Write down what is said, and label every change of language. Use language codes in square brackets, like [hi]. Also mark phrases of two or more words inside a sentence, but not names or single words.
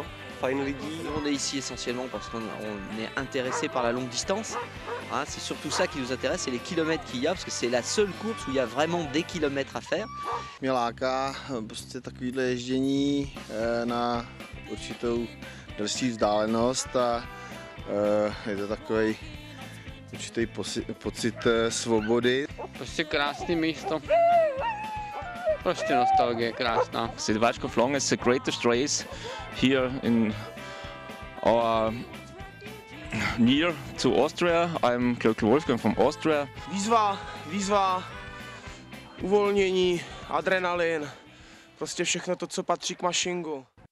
[cs] Fajn lidí. [fr] On est ici essentiellement parce qu'on est intéressé par la longue distance. Hein, c'est surtout ça qui nous intéresse, c'est les kilomètres qu'il y a, parce que c'est la seule course où il y a vraiment des kilomètres à faire. [cs] Mě láká prostě takovýhle ježdění na určitou delší vzdálenost a je to takový určitý pocit svobody. Prostě krásné místo. Prostě nostalgie krásná. [en] The Weichkopf Long is the greatest race here in our near to Austria. I'm Klaus Wolfgang from Austria. [cs] Výzva, uvolnění, adrenalin, prostě všechno to, co patří k mašingu.